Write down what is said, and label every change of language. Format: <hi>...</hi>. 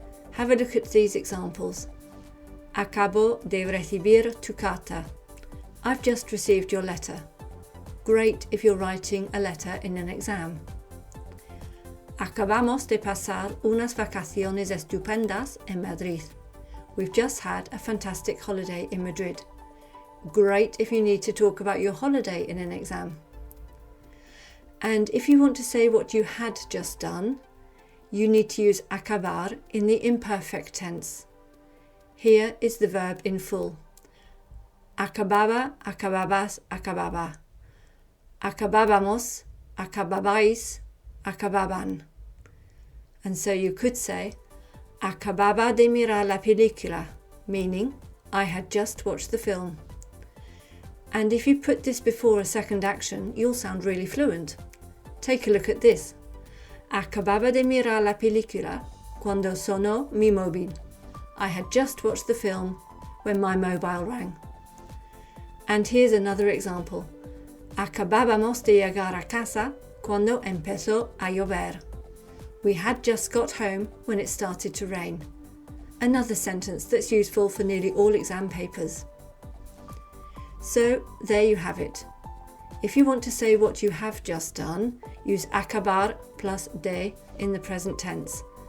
<en>Have a look at these examples.</en> <es>Acabo de recibir tu carta.</es> <en>I've just received your letter. Great if you're writing a letter in an exam.</en> <es>Acabamos de pasar unas vacaciones estupendas en Madrid.</es> <en>We've just had a fantastic holiday in Madrid. Great if you need to talk about your holiday in an exam. And if you want to say what you had just done, you need to use acabar in the imperfect tense. Here is the verb in full.</en> <es>Acababa, acababas, acababa. Acabábamos, acababáis, acababan.</es> <en>And so you could say,</en> <es>acababa de mirar la película,</es> <en>meaning I had just watched the film. And if you put this before a second action, you'll sound really fluent. Take a look at this.</en> <es>Acababa de mirar la película cuando sonó mi móvil.</es> <en>I had just watched the film when my mobile rang. And here's another example.</en> <es>Acabábamos de llegar a casa cuando empezó a llover.</es> <en>We had just got home when it started to rain. Another sentence that's useful for nearly all exam papers. So there you have it. If you want to say what you have just done, use acabar plus de in the present tense.</en>